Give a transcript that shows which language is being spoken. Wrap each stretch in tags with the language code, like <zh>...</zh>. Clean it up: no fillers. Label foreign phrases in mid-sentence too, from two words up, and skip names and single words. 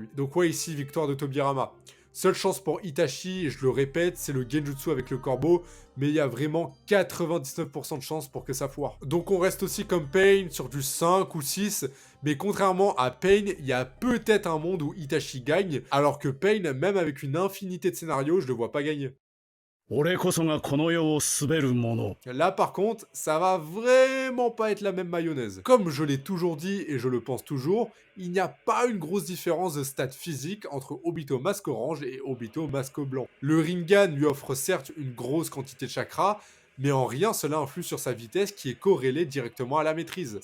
<fr>Donc ouais, ici, victoire de Tobirama. Seule chance pour Itachi, et je le répète, c'est le Genjutsu avec le corbeau, mais il y a vraiment 99% de chance pour que ça foire. Donc on reste aussi comme Pain sur du 5 ou 6, mais contrairement à Pain, il y a peut-être un monde où Itachi gagne, alors que Pain, même avec une infinité de scénarios, je le vois pas gagner.</fr> <ja>俺こそがこの世を滑る者。</ja> <fr>Là par contre, ça va vraiment pas être la même mayonnaise. Comme je l'ai toujours dit et je le pense toujours, il n'y a pas une grosse différence de stats physiques entre Obito masque orange et Obito masque blanc. Le Rinnegan lui offre certes une grosse quantité de chakra, mais en rien cela influe sur sa vitesse qui est corrélée directement à la maîtrise.</fr>